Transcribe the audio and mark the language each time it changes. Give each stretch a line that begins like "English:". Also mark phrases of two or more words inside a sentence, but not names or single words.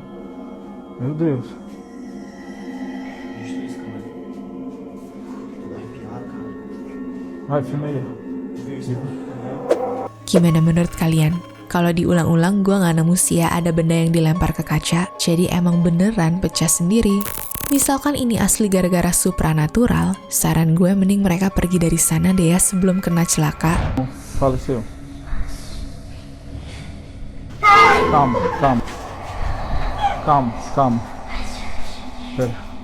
Portuguese: Meu Deus. Vai, filma aí.
Indonesian: Gimana menurut kalian? Kalau diulang-ulang gue gak nemu sih ya ada benda yang dilempar ke kaca, jadi emang beneran pecah sendiri. Misalkan ini asli gara-gara supranatural, saran gue mending mereka pergi dari sana deh ya sebelum kena celaka.
Portuguese: Faleceu. Calma. Pera.